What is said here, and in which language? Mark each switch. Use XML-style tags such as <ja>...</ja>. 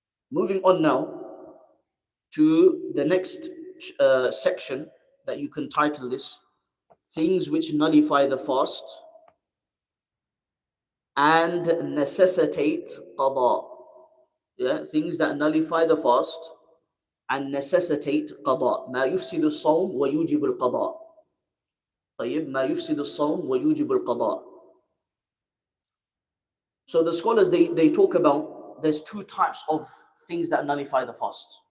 <en>Moving on now to the next section that you can title this, things which nullify the fast and necessitate qada. Yeah, things that nullify the fast and necessitate qada.</en> <ar>ما يفسد الصوم ويوجب القضاء. طيب ما يفسد الصوم ويوجب القضاء.</ar> <en>So the scholars they talk about there's two types of things that nullify the fast.</en>